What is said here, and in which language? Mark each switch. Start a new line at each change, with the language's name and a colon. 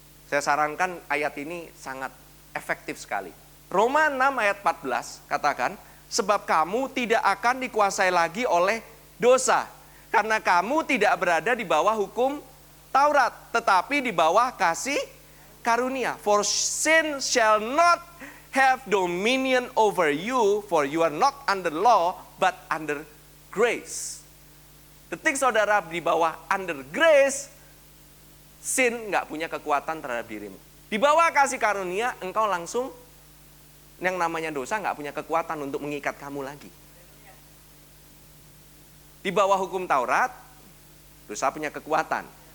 Indonesian: Saya sarankan ayat ini sangat efektif sekali. Roma 6 ayat 14 katakan, sebab kamu tidak akan dikuasai lagi oleh dosa. Karena kamu tidak berada di bawah hukum Taurat, tetapi di bawah kasih karunia.
English: For sin shall not have dominion over you, for you are not under law, but under grace.
Indonesian: Detik saudara di bawah
English: under grace,
Indonesian: sin nggak punya kekuatan terhadap dirimu. Di bawah kasih karunia, engkau langsung, yang namanya dosa nggak punya kekuatan untuk mengikat kamu lagi. Di bawah hukum Taurat, dosa punya kekuatan.